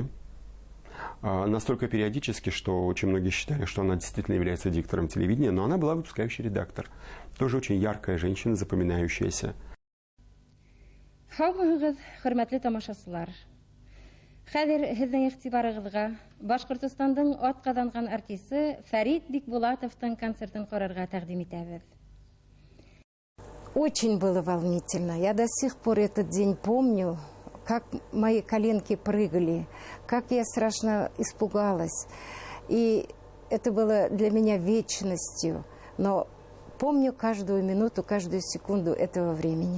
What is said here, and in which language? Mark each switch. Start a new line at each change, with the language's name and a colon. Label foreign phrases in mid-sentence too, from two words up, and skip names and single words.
Russian: Настолько периодически, что очень многие считали, что она действительно является диктором телевидения, но она была выпускающий редактор. Тоже очень яркая женщина, запоминающаяся.
Bashkir: Хөрмәтле тамашачылар. Хәзер һезнең игътибарыгызга Башкортстанның атказанган артисты Фәрит Бикбулатовның концертын карарга тәкъдим итәбез.
Russian: Очень было волнительно. Я до сих пор этот день помню, как мои коленки прыгали, как я страшно испугалась. И это было для меня вечностью. Но помню каждую минуту, каждую секунду этого времени.